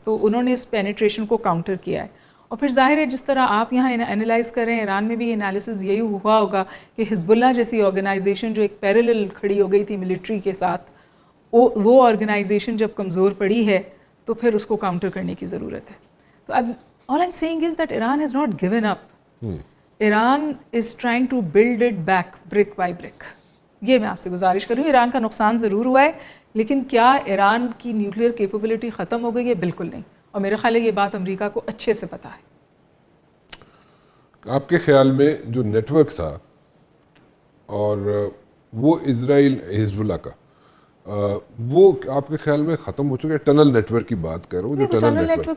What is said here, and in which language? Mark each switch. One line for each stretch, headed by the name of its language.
Urdu: تو انہوں نے اس پینیٹریشن کو کاؤنٹر کیا ہے. اور پھر ظاہر ہے جس طرح آپ یہاں انالائز کر رہے ہیں، ایران میں بھی انالیسز یہی ہوا ہوگا کہ حزب اللہ جیسی آرگنائزیشن جو ایک پیرلل کھڑی ہو گئی تھی ملٹری کے ساتھ، وہ آرگنائزیشن جب کمزور پڑی ہے تو پھر اس کو کاؤنٹر کرنے کی ضرورت ہے. تو اب
English: all I'm saying is that Iran has not given up. Iran is trying to build it back brick by brick.
Urdu: یہ میں آپ سے گزارش کروں، ایران کا نقصان ضرور ہوا ہے، لیکن کیا ایران کی نیوکلیئر کیپیبلٹی ختم ہو گئی ہے؟ بالکل نہیں. اور میرے خیال ہے یہ بات امریکہ کو اچھے سے پتہ ہے. آپ کے خیال میں جو نیٹ ورک تھا اور وہ اسرائیل حزب اللہ کا، وہ آپ کے خیال میں ختم ہو چکا ہے؟ ٹنل نیٹ ورک کی بات کر رہا ہوں، جو ٹنل نیٹ ورک